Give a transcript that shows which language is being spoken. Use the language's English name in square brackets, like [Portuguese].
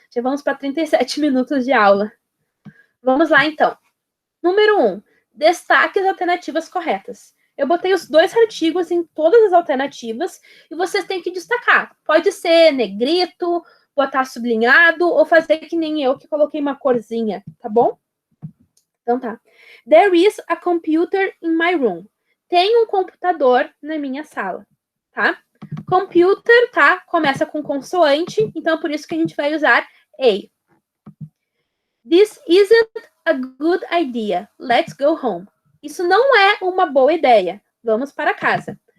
[Portuguese] Já vamos para 37 minutos de aula. Vamos lá, então. Número 1. Destaque as alternativas corretas. Eu botei os 2 artigos em todas as alternativas e vocês têm que destacar. Pode ser negrito, botar sublinhado ou fazer que nem eu, que coloquei uma corzinha, tá bom? Então tá. [English] There is a computer in my room. [Portuguese] Tem um computador na minha sala, tá? Computer, tá? Começa com consoante, então por isso que a gente vai usar a. [English] This isn't a good idea. Let's go home. [Portuguese] Isso não é uma boa ideia. Vamos para casa.